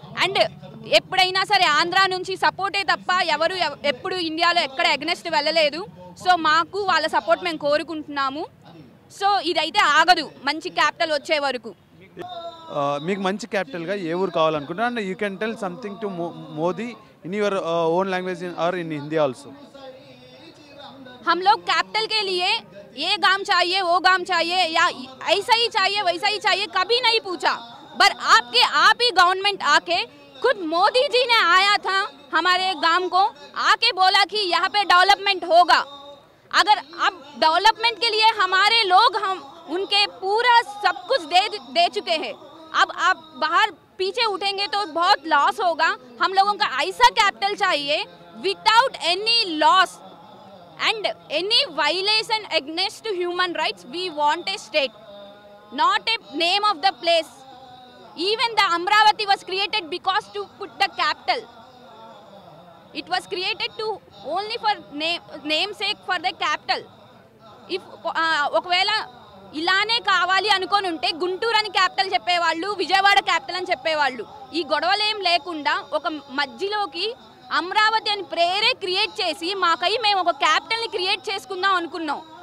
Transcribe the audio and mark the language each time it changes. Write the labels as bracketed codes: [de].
[te] And ఎప్పుడైనా సరే ఆంధ్ర నుంచి సపోర్టే తప్ప ఎవరు ఎప్పుడు ఇండియాలో ఎక్కడ అగెనెస్ట్ వెళ్ళలేదు. సో మాకు వాళ్ళ సపోర్ట్ మేము కోరుకుంటున్నాము. సో ఇదైతే ఆగదు మంచి క్యాపిటల్ వచ్చే వరకు. మీకు మంచి క్యాపిటల్గా ఏ ఊరు కావాలనుకుంటున్నారు? [en] And you can tell something to Modi in your own language or in Hindi also. [hi] हम लोग कैपिटल के लिए ये गांव चाहिए, वो गांव चाहिए, या ऐसा ही चाहिए, वैसा ही चाहिए, कभी नहीं पूछा. पर आप ही गवर्नमेंट आके, खुद मोदी जी ने आया था हमारे गांव को, आके बोला कि यहाँ पे डेवलपमेंट होगा. अगर अब डेवलपमेंट के लिए हमारे लोग, हम उनके पूरा सब कुछ दे चुके हैं. अब आप बाहर पीछे उठेंगे तो बहुत लॉस होगा. हम लोगों का ऐसा कैपिटल चाहिए [en] Without any loss and any violation against human rights. We want a state, not a name of the place. Even the Amravati was created because to put the capital. It was created to only for namesake for the capital. [te] If ఒకవేళ ఇలానే కావాలి అనుకొని ఉంటే గుంటూరు అని capital చెప్పేవాళ్ళు, Vijayawada capital అని చెప్పేవాళ్ళు. ఈ గొడవలేం లేకుండా ఒక మధ్యలోకి అమరావతి అని ప్రేరే క్రియేట్ చేసి మాకై మేము ఒక క్యాపిటల్ని క్రియేట్ చేసుకుందాం అనుకున్నాం.